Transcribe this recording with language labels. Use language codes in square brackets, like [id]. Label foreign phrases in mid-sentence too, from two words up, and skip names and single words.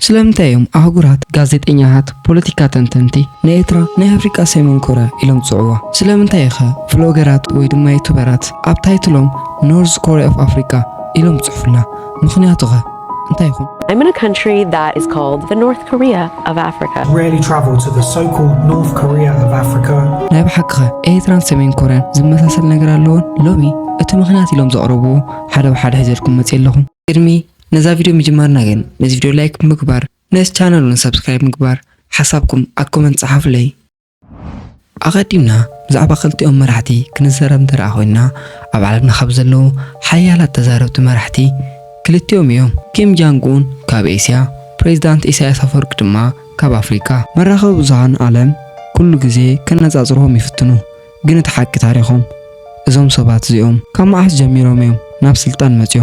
[ti] ስለምንታይም አህጉራት ጋዜጠኛታት ፖለቲካ ተንተንቲ ንኤርትራ ናይ አፍሪካ ሰሜን ኮርያ ኢሎም ጽዕዋ ስለምንታይኸ ቭሎገራት ወይ ድማ ዩቱበራት ኣብ ታይትሎም [en] North Korea of Africa [ti] ኢሎም ጽሑፍላ ምኽንያቱኸ እንታይ ይኹን? [en] I'm in a country that is called the North Korea of Africa. Rarely travel to the so-called North Korea of Africa. [ti] ናይ ብሓቅኸ ኤርትራን ሰሜን ኮርያን ዝመሳሰል ነገር ኣለዎን? ሎሚ እቲ ምኽንያት ኢሎም ዘቕረብዎ ሓደ ብሓደ ሒዘልኩም መጽእ ኣለኹም። ቅድሚ ነዛ ቪድዮ ምጅማርና ግን ነዚ ቪድዮ ላይክ ምግባር ነዚ ቻናሉን ሰብስክራይብ ምግባር ሓሳብኩም ኣብ ኮመንት ጻሓፉለይ። ኣቐዲምና ብዛዕባ ክልቲኦም መራሕቲ ክንዘረብ እንተረኣ ኮይና ኣብ ዓለምና ካብ ዘለዉ ሓያላት ተዛረብቲ መራሕቲ ክልቲኦም እዮም። ኪም ጃንግ ኡን ካብ ኤስያ፣ ፕሬዝዳንት ኢሳያስ አፈወርቂ ድማ ካብ አፍሪካ። መራኸቢ ብዙሃን ዓለም ኩሉ ግዜ ከነጻጽርዎም ይፍትኑ፣ ግን እቲ ሓቂ ታሪኾም እዞም ሰባት እዚኦም ካብ መዓስ ጀሚሮም እዮም ናብ ስልጣን መጽዮም?